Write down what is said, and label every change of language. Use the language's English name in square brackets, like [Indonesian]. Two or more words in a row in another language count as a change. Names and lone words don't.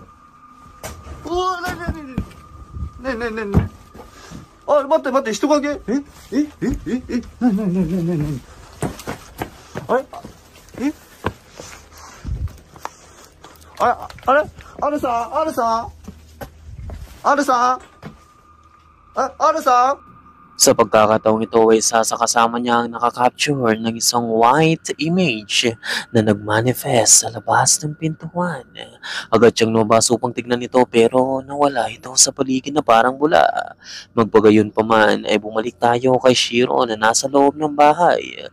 [Japanese] うわ、なになになになになになになにあ、待って待って、人影えなになになになになになにあれえあれあれさんあれさんあれさんあれさん [Filipino] Sa pagkakataong ito ay isa sa kasama niya ang nakakapture ng isang [English] white image [Filipino] na nagmanifest sa labas ng pintuan. Agad siyang lumabas upang tignan ito pero nawala ito sa paligid na parang bula. Magpagayon pa man ay bumalik tayo kay Shiro na nasa loob ng bahay.